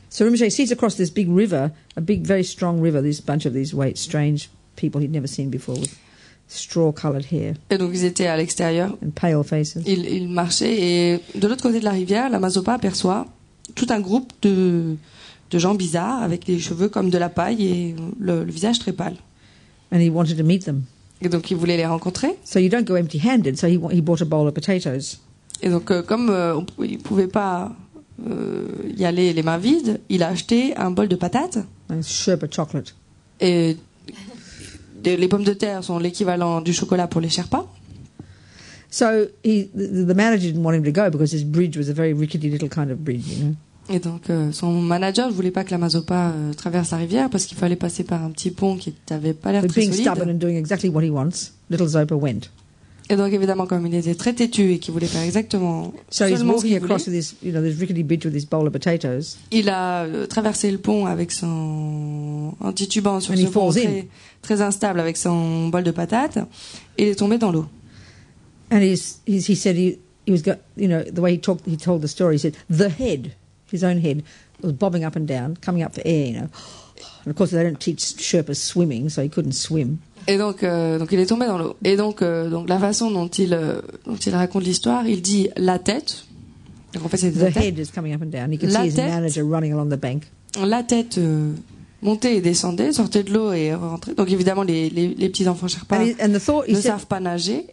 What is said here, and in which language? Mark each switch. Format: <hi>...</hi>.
<en>So Rinpoche sees across this big river, a big, very strong river, this bunch of these strange people he'd never seen before with straw-colored hair.</en> <fr>Et donc ils étaient à l'extérieur.</fr> <en>And pale faces.</en> <fr>Ils marchaient, et de l'autre côté de la rivière, Lama Zopa aperçoit tout un groupe de gens bizarres avec des cheveux comme de la paille et le visage très pâle.</fr> <en>And he wanted to meet them.</en> <fr>Et donc il voulait les rencontrer.</fr> <en>So you don't go empty-handed. So he bought a bowl of potatoes.</en> <fr>Et donc comme il pouvait pas y aller les mains vides, il a acheté un bol de patates.</fr> <en>And Sherpa chocolate.</en> <fr>Et les pommes de terre sont l'équivalent du chocolat pour les Sherpas.</fr> <en>So the manager didn't want him to go because his bridge was a very rickety little kind of bridge, you know.</en> <fr>Et donc son manager ne voulait pas que Lama Zopa traverse la rivière parce qu'il fallait passer par un petit pont qui n'avait pas l'air très solide.</fr> <en>Being stubborn and doing exactly what he wants, little Zopa went.</en> <fr>Et donc évidemment, comme il était très têtu et qu'il voulait faire exactement</fr> <en>so</en> <fr>seulement</fr> <en>he's</en> <fr>ce qu'il</fr> <en>walking across with this, this rickety bridge with this bowl of potatoes.</en> <fr>Il a traversé le pont avec en titubant sur ce pont très instable avec son bol de patates, et il est tombé dans l'eau.</fr> <en>And he said he was got, the way he told the story, he said the head, his own head, was bobbing up and down, coming up for air, And of course they don't teach Sherpas swimming, so he couldn't swim.</en> <fr>Et donc il est tombé dans l'eau. Et donc la façon dont il raconte l'histoire, il dit la tête. Donc en fait c'est</fr> <en>the head is coming up and down. You can see his manager running along the bank.</en> <fr>La tête montait et descendait, sortait de l'eau et rentrait. Donc évidemment les petits enfants Sherpas ne savent pas nager.</fr>